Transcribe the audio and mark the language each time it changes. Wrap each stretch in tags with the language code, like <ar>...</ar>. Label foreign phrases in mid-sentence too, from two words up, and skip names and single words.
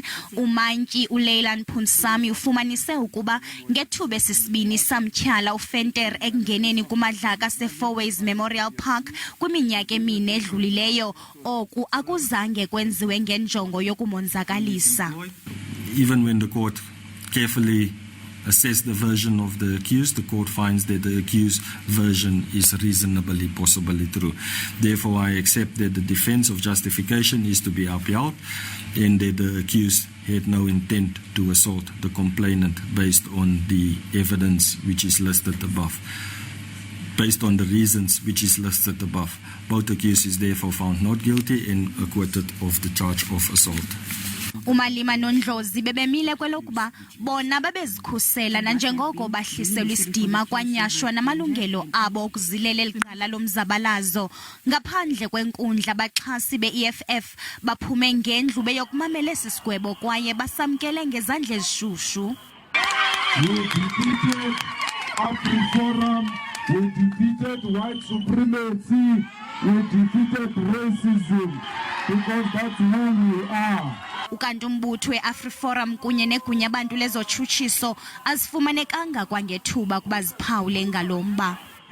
<xh>Umantyi uLieutenant ufumanise ukuba ngethuba esisibini samtyala uVenter ekungeneni kumadlaka se-Fourways Memorial Park kwiminyaka emine edlulileyo. Oku akuzange kwenziwe ngenjongo yokumonzakalisa.</xh> <en>Even when the court carefully assess the version of the accused, the court finds that the accused version is reasonably possibly true. Therefore, I accept that the defense of justification is to be upheld and that the accused had no intent to assault the complainant based on the evidence which is listed above. Based on the reasons which is listed above, both accused is therefore found not guilty and acquitted of the charge of assault.</en> <xh>UMalema noNdlozi bebemile kwelokuba bona babezikhusela nanjengoko bahliselwe isidima kwanyashwa namalungelo abo okuzilela eligqala lomzabalazo. Ngaphandle kwenkundla baxhasi be-EFF baphume ngendlu beyokumamela esi sigwebo kwaye basamkele ngezandla ezishushu.</xh> <en>We defeated white supremacy, we defeated racism, because that's who we are.</en> <xh>Ukanti umbutho we-AfriForum kunye negunya abantu lezotshutshiso azifumanekanga kwangethuba kuba ziphawule ngalomba.</xh>